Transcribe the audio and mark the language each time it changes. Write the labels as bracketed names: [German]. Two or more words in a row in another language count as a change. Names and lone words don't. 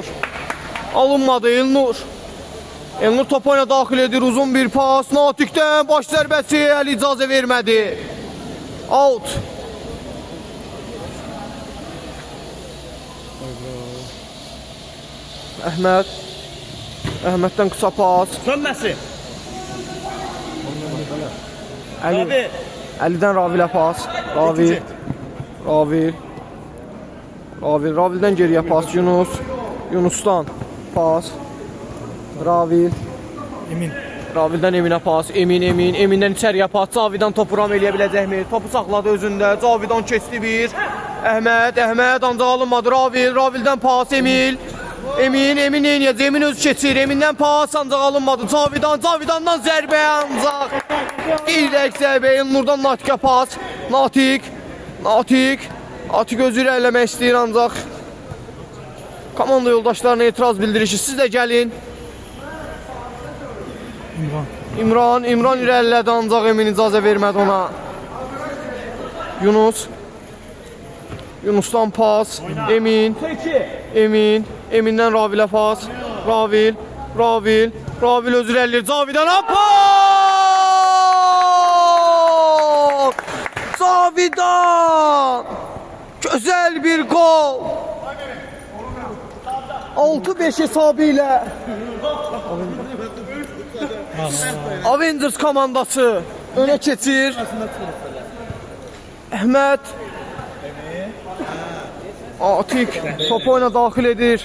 [Azerbaijani] Alınmadı Elnur topa oyuna daxil edir. Uzun bir pas. Natiqdən baş zərbəsi. Əli icazə vermədi. Out. Əhməddən qısa pas. Sönməsi. Əlidən Ravil'ə pas. Ravil'dən geriyə pas. Yunus'tan pas. Ravil'dən Eminə pas. Emin'dən içəriyə pas. Cavidan topu ram eləyə biləcəkmi? Topu saxladı özündə. Cavidan keçdi bir. Əhməd ancaq alınmadı. Ravil'dən pas. Emin neyniyəcək? Emin öz keçir. Emin'dən pas ancaq alınmadı. Cavidan'dan zərbə ancaq. İlək zərbə. Elnur'dan Natiqə pas. Natiq özü irəliləmək istəyir ancaq. Komanda yoldaşlarına etiraz bildirir ki, siz də gəlin. İmran irəlilədi ancaq Emin icazə vermədi ona. Yunus'tan pas. Emin'dən Ravil'ə pas. Ravil özü irəlilir. Cavidan'a pas! Cavidan! Gözəl bir gol! 6-5 hesabı ilə Avengers komandası önə keçir. Əhməd Atiq topu oyuna daxil edir.